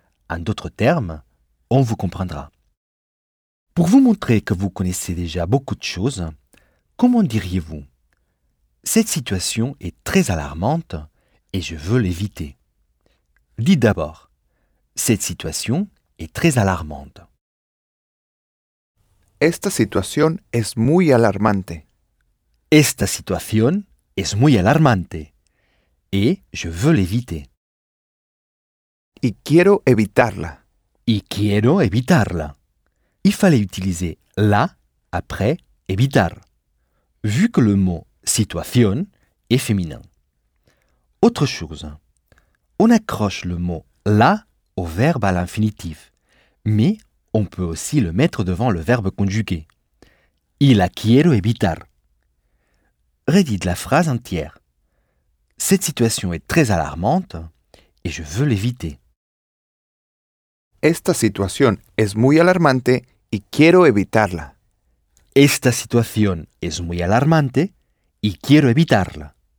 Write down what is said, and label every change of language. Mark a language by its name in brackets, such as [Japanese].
[French] En d'autres termes, on vous comprendra. Pour vous montrer que vous connaissez déjà beaucoup de choses, comment diriez-vous « Cette situation est très alarmante et je veux l'éviter ». Dites d'abord « Cette situation est très alarmante ». [Spanish] Esta situación es muy alarmante. Esta situación es muy alarmante. [French] Et je veux l'éviter. [Spanish] Y quiero evitarla. Y quiero evitarla. [French] Il fallait utiliser la après evitar, vu que le mot situación est féminin. Autre chose. On accroche le mot la au verbe à l'infinitif, mais on peut aussi le mettre devant le verbe conjugué. [Spanish] Y la quiero evitar. [French] Redites la phrase entière. Cette situation est très alarmante et je veux l'éviter. [Spanish] Esta situación es muy alarmante y quiero evitarla. Esta situación es muy alarmante y quiero evitarla.